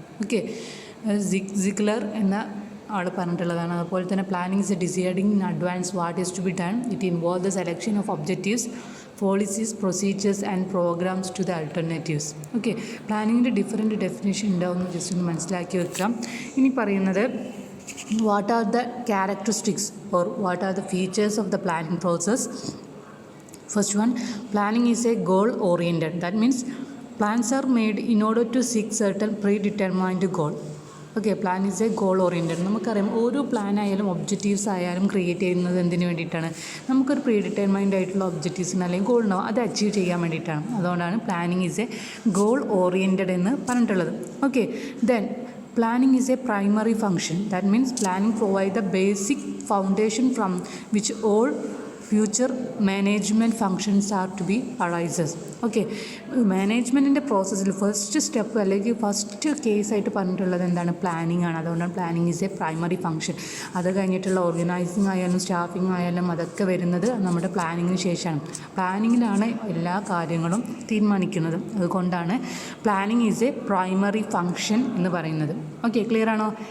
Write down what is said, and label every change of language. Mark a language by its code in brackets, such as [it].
[ml] Okay, Ziggler എന്ന ആൾ പറഞ്ഞിട്ടുള്ളതാണ്. അതുപോലെ തന്നെ [en] Planning is a deciding in advance what is to be done. It involve the selection of objectives, policies, procedures and programs to the alternatives. [ml] Okay, പ്ലാനിങ്ങിൻ്റെ different definition ഉണ്ടാവുമെന്ന് just ഒന്ന് മനസ്സിലാക്കി വെക്കാം. ഇനി പറയുന്നത് [en] what are the characteristics or what are the features of the planning process. First one, planning is a goal oriented. That means plans are made in order to seek certain predetermined goal. Okay, plan is a goal oriented. [ml] നമുക്കറിയാം ഓരോ plan ആയാലും objectives ആയാലും create ചെയ്യുന്നത് എന്തിനു വേണ്ടിയിട്ടാണ്? നമുക്കൊരു predetermined ആയിട്ടുള്ള ഒബ്ജക്റ്റീവ്സിന് അല്ലെങ്കിൽ ഗോൾ ഉണ്ടാവും, അത് അച്ചീവ് ചെയ്യാൻ വേണ്ടിയിട്ടാണ്. അതുകൊണ്ടാണ് [en] planning is a goal oriented [ml] എന്ന് പറഞ്ഞിട്ടുള്ളത്. [en] Okay, then planning is a primary function. That means planning provides the basic foundation from which all future management functions are to be arises. [ml] Okay, മാനേജ്മെൻറ്റിൻ്റെ പ്രോസസ്സിൽ first step അല്ലെങ്കിൽ first കേസായിട്ട് പറഞ്ഞിട്ടുള്ളത് എന്താണ്? Planning ആണ്. അതുകൊണ്ടാണ് [en] Planning is a primary function. [ml] അത് കഴിഞ്ഞിട്ടുള്ള organising ആയാലും staffing ആയാലും അതൊക്കെ വരുന്നത് നമ്മുടെ പ്ലാനിങ്ങിന് ശേഷമാണ്. പ്ലാനിങ്ങിലാണ് എല്ലാ കാര്യങ്ങളും തീരുമാനിക്കുന്നത്. അതുകൊണ്ടാണ് [en] planning is a primary function [ml] എന്ന് പറയുന്നത്. ഓക്കെ, ക്ലിയർ ആണോ?